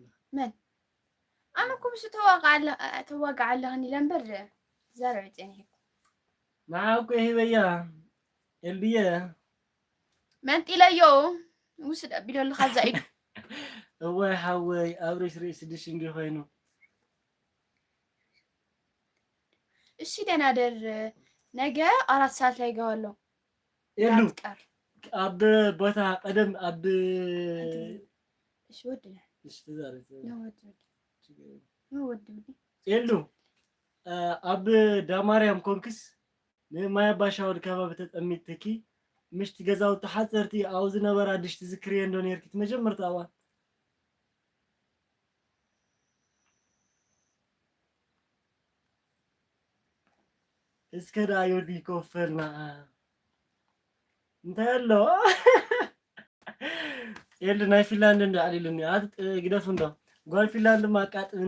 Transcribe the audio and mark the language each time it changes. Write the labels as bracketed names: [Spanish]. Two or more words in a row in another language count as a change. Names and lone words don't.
[Tigrinya] መን ኣነ እኮ ብሱ ተዋጋዕ ኣለኽኒ ለምበር ዛረብ ፀኒሑ ንዓ እኮ ሂበያ ኤልብየ መንጢለዮ ውስድ ኣቢለሉ ካብዛ ኢዱ እዋይ ሓወይ ኣብሬሽ ርኢ 6 እንዲ ኮይኑ [Amharic] እሺ ደህና ደር ነገ 4 ሰዓት ላይ እገባለሁ [Tigrinya] የሉ ቀር ኣብ ቦታ ቀደም ኣብ እሺ ወድና እሺ ተዛረብ ነው ወድ የሉ ኣብ ዳማርያም ኮንክስ ንማይ ባሻወድ ከባቢ ተጠሚትኪ ምሽቲ ገዛውቲ ሓፀርቲ ኣብኡ ዝነበራ ድሽቲ ዝክርየ እንዶ ነርኪ መጀመርታ እዋን እስከ ዳ ዮዲ ኮፈልና እንታይ ኣሎ የሉ ናይ ፊንላንድ እንዶ ዓሊሉኒ ኣት ግደፍ እንዶ ጓል ፊንላንድ ማቃጥብኒ